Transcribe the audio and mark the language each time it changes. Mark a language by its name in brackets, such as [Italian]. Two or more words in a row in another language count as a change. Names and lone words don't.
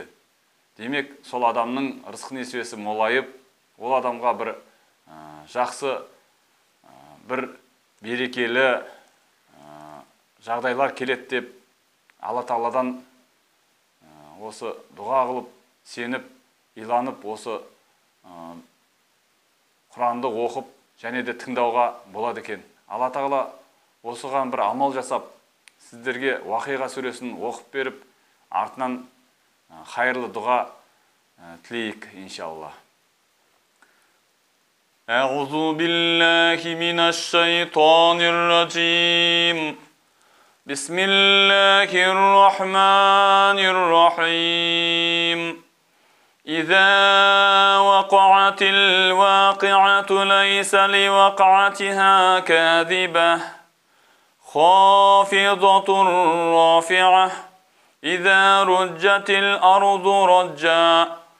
[Kazakh] Демек, сол адамның рызқы несібесі молайып, ол адамға бір жақсы, бір берекелі жағдайлар келеді деп Алла Тағаладан осы дұға қылып, сеніп, иланып, осы Құранды оқып, және де тыңдауға болады екен. Алла Тағала осыған бір амал жасап, сіздерге Уақиға сүресін оқып беріп, артынан хайырлы дұға тілейік, иншалла. [Arabic] أعوذ بالله من الشيطان الرجيم. بسم الله الرحمن الرحيم. إذا وقعت الواقعة ليس لوقعتها كاذبة خافضة رافعة إذا رجت الأرض رجا